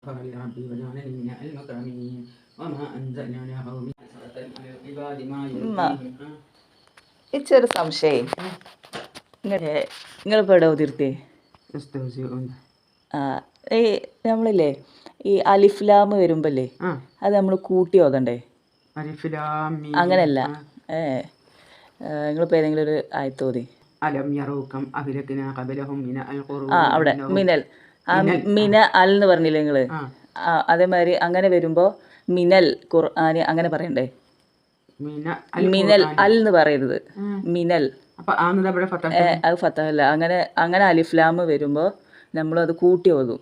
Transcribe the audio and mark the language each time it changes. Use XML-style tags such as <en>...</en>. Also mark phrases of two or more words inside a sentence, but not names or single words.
<ar>ربي وجعلني من المكرمين وما أنزلنا على قوم حسرة على العباد ما يرضيهم</ar> <ml>ഇച്ചൊരു സംശയം നിങ്ങളിപ്പോൾ എവിടെ ഉതിർത്തേ</ml> <ar>يستهزئون</ar> <ml>ആ ഈ നമ്മളില്ലേ ഈ അലിഫ്ലാം വരുമ്പല്ലേ അത് നമ്മൾ കൂട്ടി ഓതണ്ടേ?</ml> <ar>ألف لام ميم</ar> <ml>അങ്ങനെയല്ല. നിങ്ങളിപ്പോൾ ഏതെങ്കിലും ഒരു ആയത്തോതി.</ml> <ar>ألم يروا كم أهلكنا قبلهم من القرون</ar> <ml>അവിടെ മിനൽ മിന അൽ എന്ന് പറഞ്ഞില്ലേ നിങ്ങൾ? അതേമാതിരി അങ്ങനെ വരുമ്പോൾ മിനൽ ഖുർആന് അങ്ങനെ പറയണ്ടേ? മിനൽ അൽ എന്ന് പറയരുത്, മിനൽ. അത് ഫത്തഹല്ല. അങ്ങനെ അലിഫ്ലാം വരുമ്പോൾ നമ്മളത് കൂട്ടി ഓതും.</ml>